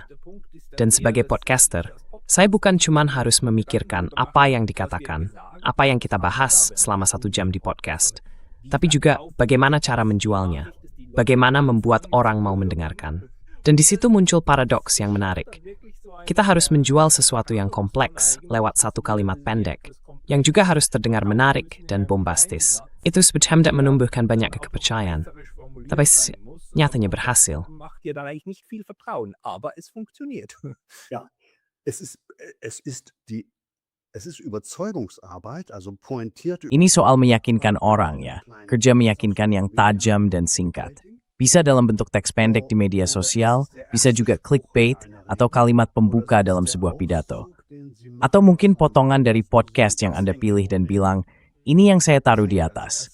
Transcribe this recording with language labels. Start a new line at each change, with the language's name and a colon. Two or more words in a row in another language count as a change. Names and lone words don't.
Indonesian: Dan sebagai podcaster, saya bukan cuma harus memikirkan apa yang dikatakan, apa yang kita bahas selama 1 jam di podcast, tapi juga bagaimana cara menjualnya, bagaimana membuat orang mau mendengarkan. Dan di situ muncul paradoks yang menarik. Kita harus menjual sesuatu yang kompleks lewat 1 kalimat pendek, yang juga harus terdengar menarik dan bombastis. Itu sebetulnya menumbuhkan banyak kepercayaan, tapi nyatanya berhasil.
German: Macht dir dann eigentlich nicht viel Vertrauen, aber es funktioniert. Ja, es ist Überzeugungsarbeit, also pointierte.
Indonesian: Ini soal meyakinkan orang ya, kerja meyakinkan yang tajam dan singkat. Bisa dalam bentuk teks pendek di media sosial, bisa juga clickbait atau kalimat pembuka dalam sebuah pidato. Atau mungkin potongan dari podcast yang Anda pilih dan bilang, Ini yang saya taruh di atas.